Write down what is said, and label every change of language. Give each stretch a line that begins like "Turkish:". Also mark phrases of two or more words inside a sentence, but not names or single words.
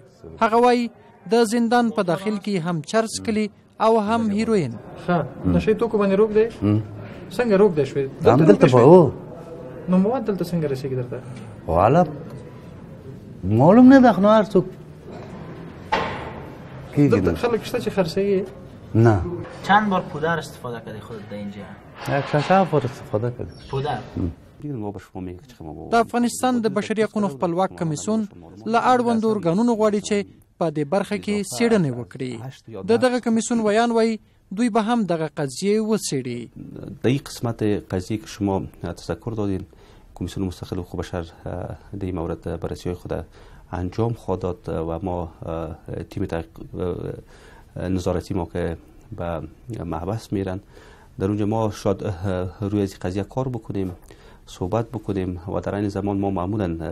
Pashto: هغه وایي د زندان په داخل کې هم چرس کلي او هم هیروین. نشهیي توکو باندې روږدی؟ څنګه روږدی شوی؟ همدلته به و. نو مواد دلته څنګه رسېږي درته؟ والا معلوم نه ده خو هر څوک دلته خلک شته چې خرڅوي؟ نه.
Persian: چند بار پودر استفاده کردی خودت در اینجا؟ یک 6 بار استفاده کردم. پودر؟
Pashto: د افغانستان د بشري حقوقو خپلواک کمیسیون له اړوندو ارګانونو غواړي چې په دې برخه کې څېړنې وکړي. د دغه کمیسیون ویان وایي دوی به هم دغه قضیه وڅېړي.
Persian: در این قسمت قضیه که شما تذکر دادین کمیسیون مستقل حقوق بشر در این مورد بررسی خود انجام خواهد داد و ما تیم نظارتی ما که به محبس میرن در اونجا ما شاید روی از قضیه کار بکنیم، صحبت بکنیم و در این زمان ما معمولا